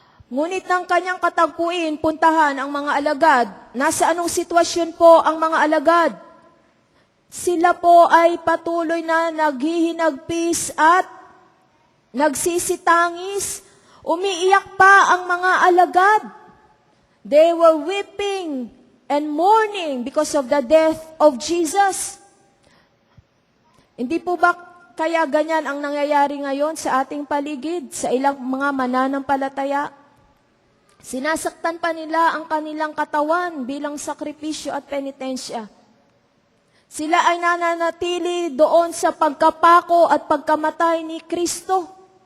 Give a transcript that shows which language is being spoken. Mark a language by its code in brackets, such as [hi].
[tl] Ngunit ng kanyang katagpuin, puntahan ang mga alagad. Nasa anong sitwasyon po ang mga alagad? Sila po ay patuloy na naghihinagpis at nagsisitangis. Umiiyak pa ang mga alagad. [en] They were weeping and mourning because of the death of Jesus. [tl] Hindi po ba kaya ganyan ang nangyayari ngayon sa ating paligid, sa ilang mga mananampalataya? Sinasaktan pa nila ang kanilang katawan bilang sakripisyo at penitensya. Sila ay nananatili doon sa pagkapako at pagkamatay ni Kristo.